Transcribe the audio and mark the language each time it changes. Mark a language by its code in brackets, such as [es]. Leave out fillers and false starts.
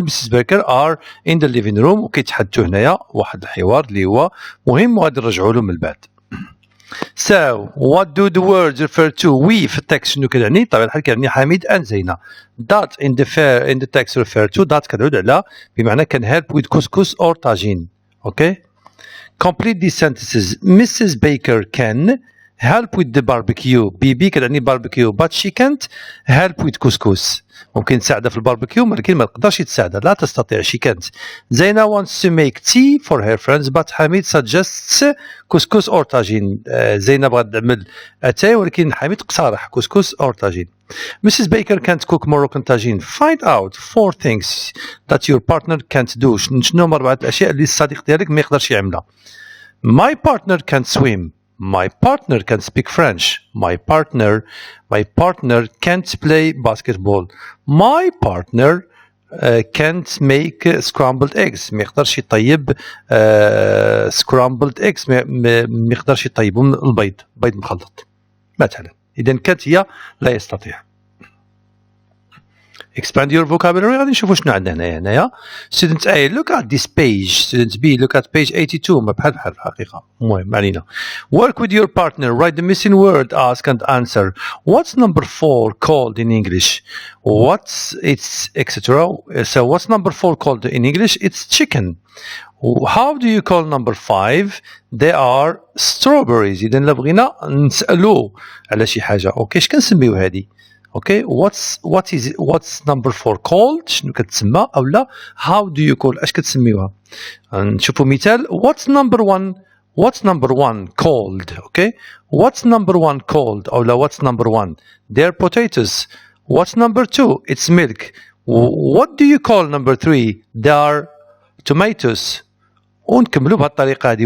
[en] Baker are in the living room [ar] وكيتحدثوا هنايا واحد الحوار اللي هو مهم وغادي نرجعوا له من البعد [en] So, what do the words refer to? [ar] We في التكست شنو كتعني؟ طبعا الحال كتعني حميد and زينة. [en] That in the text refer to that [ar] كتعود على بمعنى [en] can help with couscous or tagine. Okay? Complete these sentences. Mrs. Baker can help with the barbecue. [ar] بيبي كتعني [en] barbecue but she can't help with couscous. [ar] ممكن تساعدها في الباربيكيو ولكن ما تقدرش تساعدها لا تستطيع [en] she can't. Zaina wants to make tea for her friends but Hamid suggests couscous or tagine. [ar] زينة بغات تعمل اتاي ولكن حميد اقترح [en] couscous or tagine. Mrs. Baker can't cook Moroccan tagine. Find out 4 things that your partner can't do. [ar] شنو هما 4 الاشياء اللي الصديق ديالك ما يقدرش يعملها. [en] My partner can't swim. My partner can speak French. My partner can't play basketball. My partner can't make scrambled eggs. [ar] ما يقدرش يطيب scrambled eggs. ما يقدرش يطيبهم البيض بيض مخلط مثلا. إذا كانت هي لا يستطيع. [en] Expand your vocabulary. [ar] غادي نشوفوا شنو عندنا هنايا. [en] Student A, look at this page. Student B, look at page 82. [ar] ما بحال الحقيقة. المهم ما علينا. [en] Work with your partner. Write the missing word. Ask and answer. What's number 4 called in English? What's its etc. So what's number 4 called in English? It's chicken. How do you call number 5? They are strawberries. [ar] إذا لا بغينا نسألو على شي حاجة. أوكي اش كنسميو هادي؟ [en] Okay, what's number 4 called؟ [ar] شنو كتسمى أو لا [en] how do you call [ar] اش كتسميوها؟ نشوفوا مثال. [en] What's number 1 called؟ Okay, what's number 1 called [ar] أو لا [en] what's number 1؟ They're potatoes. What's number 2؟ It's milk. What do you call number 3؟ They are tomatoes. [ar] ونكملوا بهالطريقة هذه.